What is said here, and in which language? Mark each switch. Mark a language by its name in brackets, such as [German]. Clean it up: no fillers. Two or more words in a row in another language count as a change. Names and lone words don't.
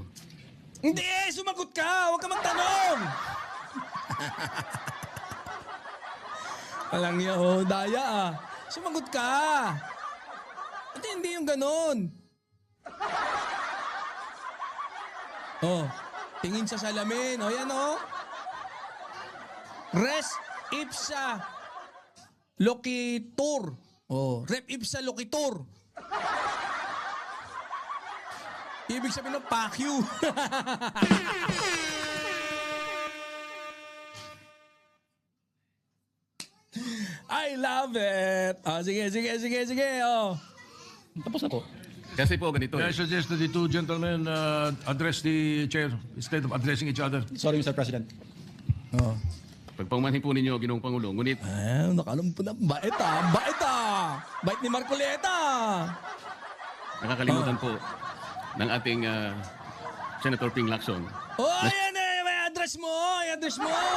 [Filipino] Hindi! Sumagot ka! Huwag ka magtanong! Walang yaho, daya ah. Sumagot ka! Hindi yung ganun. Oh, tingin sa salamin. O yan oh. [Latin] Res ipsa loquitur. Oh, rep ipsa loquitur. [Filipino] Ibig sabihin ng [English] fuck you. I love it. [Filipino] Oh, sige. Oh. Tapos na po. Kasi po ganito [English] I eh. suggest that the two gentlemen address the chair instead of addressing each other. Sorry, Mr. President. [Filipino] Oh. Pagpaumanhin po ninyo, Ginoong Pangulo, ngunit Nakalam po na. Bait ah. Bait ah. Bait ni Marcoleta. nakakalimutan po ng ating Senator Ping Lacson. Oh, yan eh. May address mo. I-address mo.